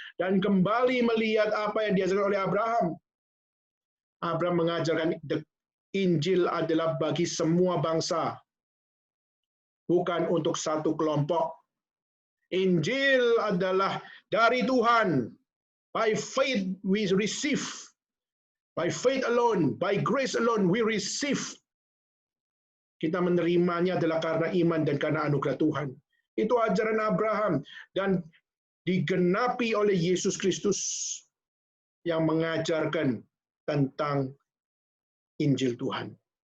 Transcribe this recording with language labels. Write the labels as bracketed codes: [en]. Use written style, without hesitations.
[id] Dan kembali melihat apa yang diajarkan oleh Abraham. Abraham mengajarkan Injil adalah bagi semua bangsa. Bukan untuk satu kelompok. Injil adalah dari Tuhan. [en] By faith we receive. By faith alone, by grace alone we receive. [id] Kita menerimanya adalah karena iman dan karena anugerah Tuhan. Itu ajaran Abraham dan digenapi oleh Yesus Kristus yang mengajarkan tentang Injil Tuhan.